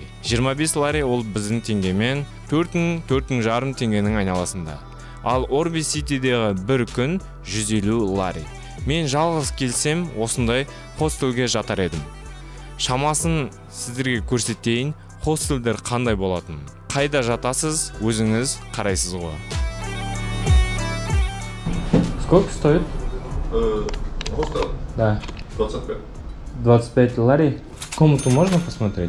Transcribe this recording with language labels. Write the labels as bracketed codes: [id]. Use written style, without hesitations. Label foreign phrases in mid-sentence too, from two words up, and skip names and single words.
[kk] 25 лари ол біздің теңгемен 4,5 теңгенің айналасында. Ал Орби Ситидегі бір күн 150 лари. Мен жалғыз келсем, осындай хостелге жатар едім. Шамасын сіздерге көрсетейін, хостелдер қандай болатын. Қайда жатасыз, өзіңіз қарайсыз ғой. [ru] Сколько стоит? Хостел? Да. 25. 25 лари. Комнату можно посмотреть?